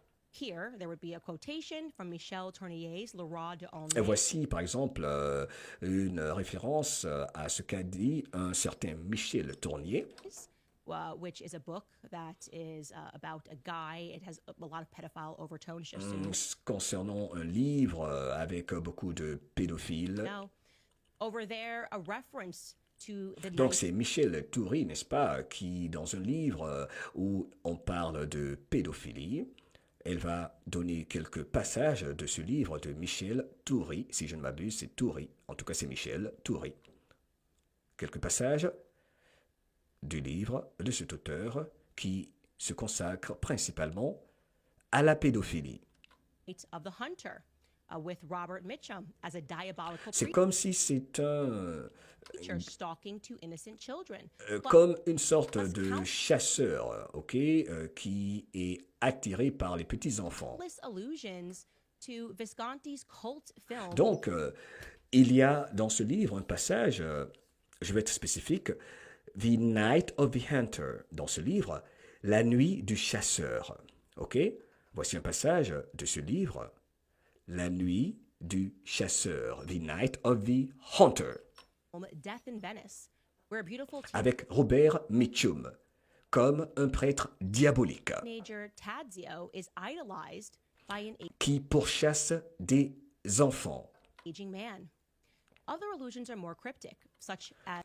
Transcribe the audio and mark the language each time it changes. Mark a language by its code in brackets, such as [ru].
[en] Here, there would be a quotation from Michel Tournier's Le Roi de [fr] Et Aulnay. voici par exemple une référence à ce qu'a dit un certain Michel Tournier, [en] Which is a book that is about a guy. It has a lot of pedophile overtones. Just so [fr] concernant un livre avec beaucoup de pédophiles. [en] Now, over there, a reference to the [fr] Donc c'est Michel Toury, n'est-ce pas, qui dans un livre où on parle de pédophilie, elle va donner quelques passages de ce livre de Michel Toury, si je ne m'abuse, c'est Toury, en tout cas c'est Michel Toury. Quelques passages du livre de cet auteur qui se consacre principalement à la pédophilie. [en] of the Hunter, with Robert Mitchum as a diabolical [fr] C'est comme si c'est [en] creature stalking two innocent children. [fr] comme une sorte de chasseur, qui est attiré par les petits-enfants. [en] Countless allusions to Visconti's cult film. [fr] Donc, il y a dans ce livre un passage, je vais être spécifique, The Night of the Hunter, dans ce livre, La nuit du chasseur. Voici un passage de ce livre, La nuit du chasseur, The Night of the Hunter, [en] Death in Venice, where a beautiful [fr] avec Robert Mitchum, comme un prêtre diabolique [en] teenager Tadzio is idolized by an [fr] qui pourchasse des enfants, [en] aging man. Other allusions are more cryptic, such as